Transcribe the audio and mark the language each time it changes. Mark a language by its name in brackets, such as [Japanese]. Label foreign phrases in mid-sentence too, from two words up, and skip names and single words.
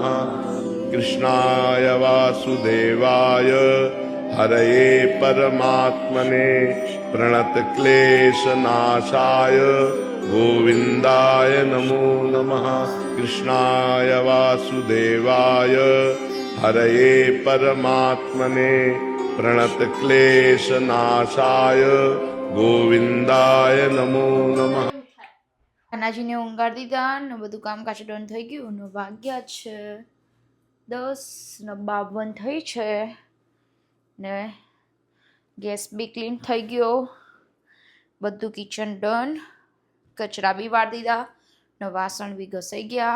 [Sanskrit] कृष्णाय वासुदेवाय हरये परमात्मने प्रणतक्लेशनाशाय गोविन्दाय नमो नमः। कृष्णाय वासुदेवाय हरये परमात्मने प्रणतक्लेशनाशाय गोविन्दाय नमो नमः। [Gujarati] કાનાજીને ઊંઘાડી દીધા ને બધું કામ કાચું ડન થઈ ગયું ને વાગ્યા છે 10:52 થઈ છે ને ગેસ બી ક્લીન થઈ ગયો. બધું [English] kitchen done. [Gujarati] કચરા બી વાળી દીધા ને વાસણ બી ઘસાઈ ગયા.